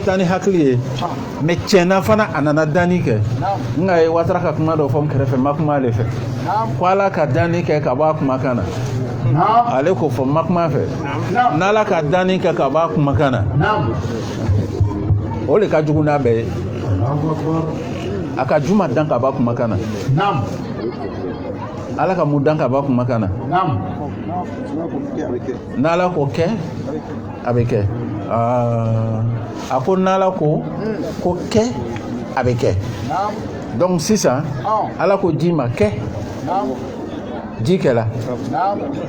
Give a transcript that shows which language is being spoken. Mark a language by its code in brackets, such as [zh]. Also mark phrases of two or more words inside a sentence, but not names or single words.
[bm] taa ni hakili ye mais tiɲɛna fana a nana danni kɛ nka ye watara ka kuma dɔ fɔ n kɛrɛfɛ ma kuma ale fɛ ko ala ka danni kɛ ka bɔ a kumakan na ale ko fɔ ma kuma fɛ n'ala ka danni kɛ ka bɔ a kumakan na o de ka jugu n'a bɛɛ ye aka juma dan ka ba kuma kana Naam. ala ka mu dan ka ba kuma kana Naam. n'ala ko kɛ a bɛ kɛ a ko n'ala ko kɛ a bɛ kɛ Naam. donc sisan ala ko ji ma kɛ Naam. ji kɛla Naam.